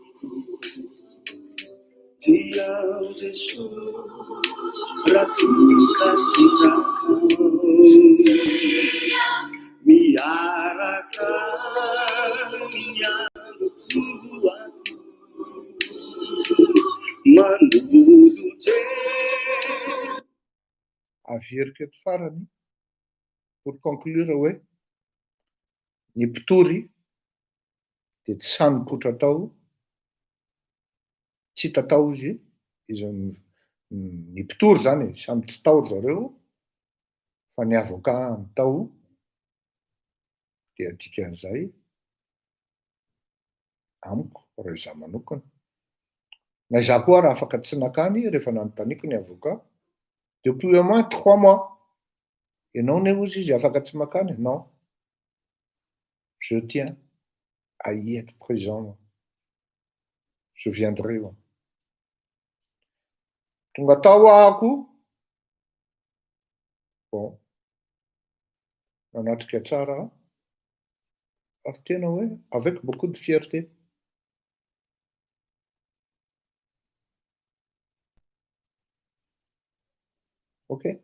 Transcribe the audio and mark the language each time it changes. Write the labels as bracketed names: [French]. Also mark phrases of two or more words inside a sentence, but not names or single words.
[Malagasy] Tiao Jesu Ratu Kasitaka Miaraka Miano Tuaku Manudu te Averiko eto farany [French] pour conclure [Malagasy] hoe ny mpitory de tsy samy potra tao, tsy tatao izy ny mpitory zany samy tsy tao zareo fa ny avocat ny tao de dikan'izay amiko raha izaho manokana. Na izaho koa raha afaka tsy nakany rehefa nanontaniako ny avocat [French] depuis au moins 3 mois. [Malagasy] Ianao ne ozy izy afaka tsy makany? [French] Non. Je tiens à y être présent. Je viendrai. [Malagasy] Tonga tao ahako. Bon. Nanatrika tsara. Ary tena hoe [French] avec beaucoup de fierté. Ok.